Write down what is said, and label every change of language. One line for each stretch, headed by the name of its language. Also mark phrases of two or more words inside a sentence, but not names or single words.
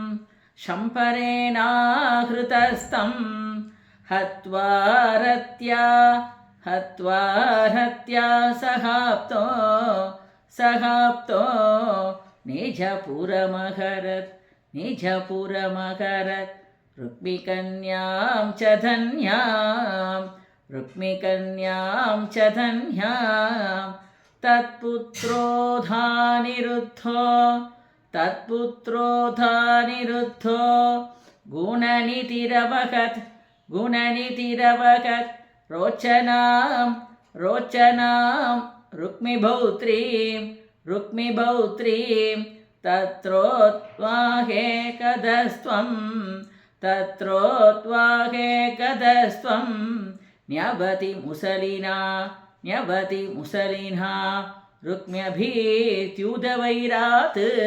Sanskrit: शम्बरेणाहृतस्तं हत्वारत्या हत्वारत्या सहाप्तो सहाप्तो निजपुरमहरत् निजपुरमहरत् रुक्मिकन्यां च धन्यां रुक्मिकन्यां च धन्यां तत्पुत्रोधानिरुद्धो तत्पुत्रोधानिरुद्धो गुणनितिरवहत् गुणनितिरवहत् रोचनां रोचनां रुक्मिभौत्रीं रुक्मिभौत्रीं तत्रोत्वाहेकदस्त्वं तत्रोत्वाहेकदस्त्वं न्यवति मुसलिना न्यवति मुसलिना रुक्म्यभीत्युदवैरात्